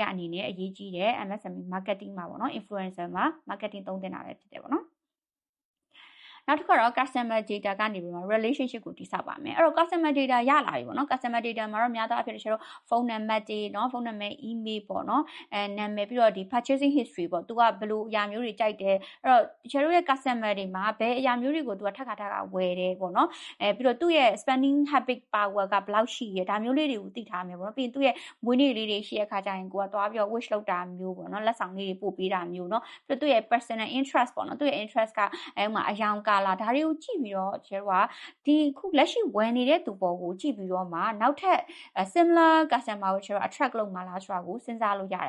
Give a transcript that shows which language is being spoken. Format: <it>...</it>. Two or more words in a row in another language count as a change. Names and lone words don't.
<my>အနေနဲ့အရေးကြီးတဲ့</my> <en>MSME marketing</en> <my>မှာပေါ့နော် influencer မှာ marketing သုံးသင့်တာပဲဖြစ်တယ်ပေါ့နော်နောက်တစ်ခါတော့</my> <en>customer data</en> <my>ကနေပြီးမှ relationship ကိုတည်ဆောက်ပါမယ်အဲ့တော့</my> <en>customer data</en> <my>ရလာပြီပေါ့နော်</my> <en>customer data</en> <my>မှာတော့များသောအားဖြင့်ကျွန်တော်ဖုန်းနံပါတ်တွေเนาะဖုန်းနံပါတ် email ပေါ့နော်နာမည်ပြီးတော့ဒီ</my> <en>purchasing history</en> <my>ပေါ့သူကဘယ်လိုအရာမျိုးတွေကြိုက်တယ်အဲ့တော့ကျွန်တော်ရဲ့ customer တွေမှာဘယ်အရာမျိုးတွေကိုသူကထပ်ခါဝယ်တယ်ပေါ့နော်ပြီးတော့သူ့ရဲ့</my> <en>spending habit power</en> <my>ကဘယ်လောက်ရှိရဲဒါမျိုးလေးတွေကိုသိထားမယ်ပေါ့နော်ပြီးရင်သူ့ရဲ့မွေးနေ့လေးတွေရှိရခါကျရင်ကိုကသွားပြီးတော့ wish လုပ်တာမျိုးပေါ့နော်လက်ဆောင်လေးတွေပို့ပေးတာမျိုးเนาะပြီးတော့သူ့ရဲ့</my> <en>personal interest</en> <my>ပေါ့နော်သူ့ရဲ့ interest ကအဲ့မှာအယောင်ကာလာဒါတွေကိုကြည့်ပြီးတော့ကျွန်တော်ကဒီခုလက်ရှိဝယ်နေတဲ့သူပေါ်ကိုကြည့်ပြီးတော့မှနောက်ထပ်</my> <en>similar customer</en> <my>ကိုကျွန်တော် attract လုပ်မှာလားဆိုတာကိုစဉ်းစားလို့ရတယ်</my>